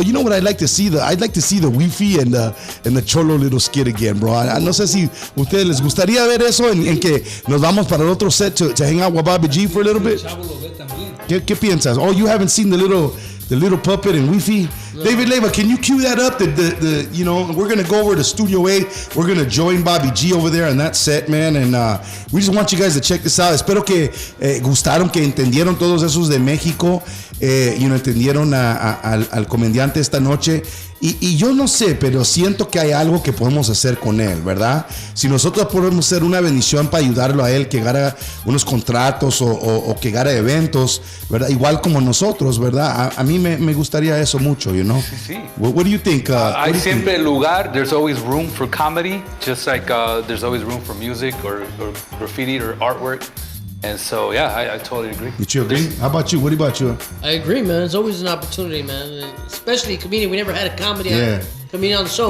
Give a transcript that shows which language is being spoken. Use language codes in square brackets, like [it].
[en] You know what I'd like to see? I'd like to see the Wi-Fi and the Cholo little skit again, bro. [es] No sé si ustedes les gustaría ver eso en que nos vamos para el otro [en] set to hang out with Bobby G for a little bit. [es] ¿Qué piensas? [en] Oh, you haven't seen the little puppet and Wi-Fi? No. David Leyva, can you cue that up? The you know, we're gonna go over to Studio A. We're gonna join Bobby G over there on that set, man. And we just want you guys to check this out. [es] Espero que gustaron, que entendieron todos esos de México. [en] You know, [es] entendieron al comediante esta noche. Y yo no sé, pero siento que hay algo que podemos hacer con él, ¿verdad? Si nosotros podemos ser una bendición para ayudarlo a él, que gane unos contratos o que gane eventos, ¿verdad? Igual como nosotros, ¿verdad? A mí me gustaría eso mucho, [en] you know? [es] Sí. [en] What do you think? [es] Hay siempre lugar, [en] there's always room for comedy, just like there's always room for music or graffiti or artwork. And so, yeah, I totally agree. You agree? How about you? What about you? I agree, man. It's always an opportunity, man. And especially a comedian. We never had a comedian on the show.